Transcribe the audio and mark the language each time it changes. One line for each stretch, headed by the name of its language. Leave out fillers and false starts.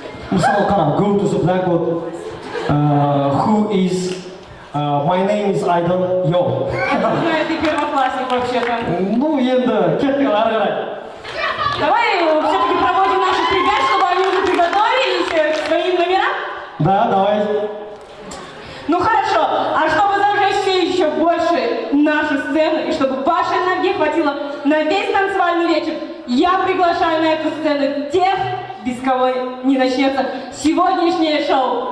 Kazakh: Мысалы, қара,
English: go to the blackboard, who is... my name is Айдан Йо.
Russian: Я знаю, ты первоклассник вообще-то.
Kazakh: Ну, енді, кеттік ары қарай.
Russian: Давай все-таки проводим наших ребят, чтобы они уже приготовились к своим номерам. Да, давай. Ну хорошо, а чтобы зажечь все еще больше нашу сцену, и чтобы вашей ноги хватило на весь танцевальный вечер, я приглашаю на эту сцену тех, без кого не начнется сегодняшнее шоу.